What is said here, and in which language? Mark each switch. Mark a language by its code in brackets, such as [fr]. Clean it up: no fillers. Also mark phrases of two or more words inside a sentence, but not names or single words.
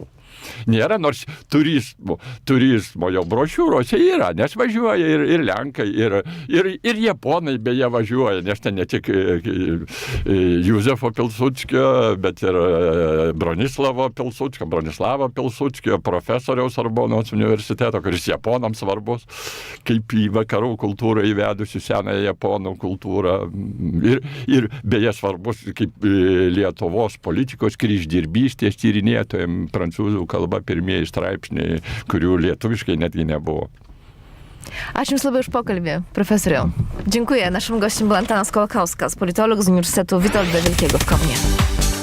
[lt] Nėra, nors turizmo jau brošiūrose yra, nes važiuoja ir Lenkai, ir Japonai beje važiuoja, nes ten ne tik Józefo Pilsudskio, bet ir Bronislavo Pilsudskio, profesoriaus Sorbonos universiteto, kuris Japonams svarbus, kaip į vakarų kultūrą įvedusi senąją Japonų kultūrą. Ir beje svarbus kaip Lietuvos politikos kryždirbystės tyrinėtojams prancūzų kalba pirmieji straipsniai, kurių lietuviškai netgi nebuvo. Ačiū Jums labai už pokalbį, profesoriau. [pl] Dziękuję. Naszym gościem był Antanas Kołakowskas, politolog z Uniwersytetu Witolda Wielkiego w Komnie.